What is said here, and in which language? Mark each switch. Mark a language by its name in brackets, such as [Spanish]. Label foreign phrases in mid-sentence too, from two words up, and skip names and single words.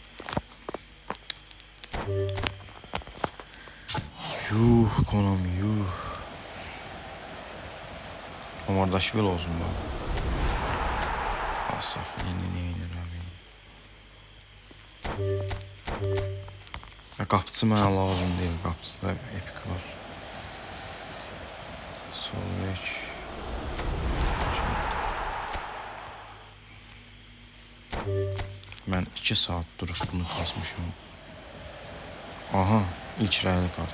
[Turkish] Yuh Konami yuh. Omardaşvili olsun bak. Asaf yeni abi. [Azerbaijani] Ya qapıçı mənə lazım deyil. Qapıçıda epik var. Solveç. Mən 2 saat durub bunu kasmışım. Aha, ilk rəyli kart.